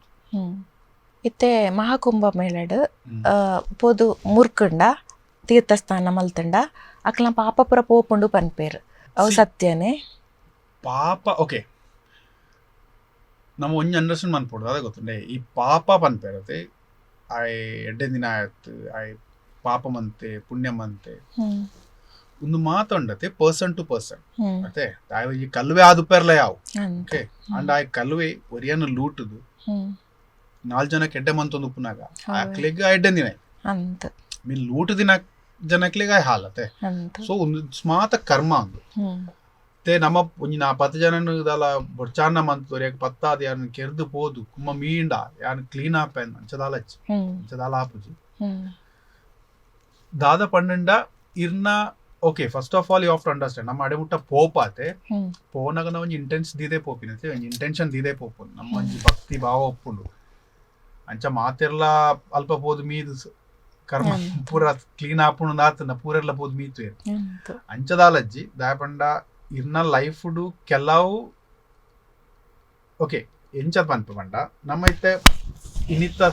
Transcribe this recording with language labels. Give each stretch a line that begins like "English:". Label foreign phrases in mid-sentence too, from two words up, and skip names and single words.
Tulu: ಇತ್ತೆ ಮಹಾಕುಂಭ ಮೇಳಡ್ ಪೋದು ಮುರ್ಕಂಡ ತೀರ್ಥಸ್ಥಾನ ಮಲ್ತಂಡ ಅಕ್ಲ ಪಾಪ ಪುರ ಪೋಪುಂಡು ಪನ್ಪೇರು ಅವು ಸತ್ಯನೇ ಪಾಪ ಓಕೆ ನಮ್ಮ ಒಂಜಿ ಅಂಡರ್ಸ್ಟ್ಯಾಂಡ್ ಮನ್ಪೋಡು ಅದೇ ಗೊತ್ತುಂಡೆ ಈ ಪಾಪ ಪನ್ಪೇರತೆ ಆಯ್ ಎಡ್ಡೆ ದಿನ ಆಯ್ತು ಆಯ್ ಪಾಪ ಮಂತೆ ಪುಣ್ಯ ಮಂತೆ ಒಂದು ಮಾತುಂಡತೆ
English: person to person
Tulu: ಮತ್ತೆ ಈ ಕಲ್ವೆ ಆದುಪೇರ್ಲ ಯಾವು ಓಕೆ ಅಂಡ್ ಆ ಕಲ್ವೆ ಒರಿಯನ್ನ ಲೂಟುದು 4 ಜನಕ್ಕೆ ಎಡ್ಡೆ ಮಂತೊಂದು ಉಪ್ಪುನಾಗ ಆಕ್ಲಿಗೆ ಎಡ್ಡೆ ದಿನ ಮೀನ್ ಲೂಟು ದಿನ ಜನಕ್ಲಿಗೆ ಹಾಲತೆ ಸೊ ಒಂದು ಸ್ಮಾತ ಕರ್ಮ ಒಂದು ತೆ ನಮ್ಮ ಒಂಜಿ 10 ಜನ ದಾಲ ಬೊಡ್ಚಾನ ಮಂತು ಪತ್ತಾದ ಯಾನ್ ಕೆರ್ದು ಪೋದು ಕುಮ್ಮ ಮೀಂಡ ಯಾನ್ ಕ್ಲೀನ್ ಆಪೆನ್ ಅಂಚದಾಲ ಆಪುಜಿ ದಾದ ಪಂಡ ಇರ್ನ ಓಕೆ
English: first of all you have to understand
Tulu: ನಮ್ಮ ಅಡೆಮುಟ್ಟ ಪೋಪಾತೆ ಪೋನಾಗ ನಾವು ಒಂಜಿ ಇಂಟೆನ್ಸ್ ದೀದೆ ಪೋಪಿನತೆ ಒಂಜಿ ಇಂಟೆನ್ಷನ್ ದೀದೆ ಪೋಪುಂಡು ನಮ್ಮ ಒಂಜಿ ಭಕ್ತಿ ಭಾವ ಒಪ್ಪುಂಡು ಅಂಚ ಮಾತೆರ್ಲ ಅಲ್ಪ ಪೋದು ಮೀದು ಕರ್ಮ ಪೂರ ಕ್ಲೀನ್ ಆಪುಂಡು ನಾತನ ಪೂರೆರ್ಲ ಪೋದು ಮೀತು ಅಂಚದಾಲಜ್ಜಿ ದಾಯಪಂಡ ಇರ್ನ ಲೈಫ್ಡು ಕೆಲವು ಓಕೆ ಎಂಚದ್ ಪನ್ಪ ಪಂಡ ನಮ್ಮ ಇತ್ತೆ ಇನ್ನಿತ್ತ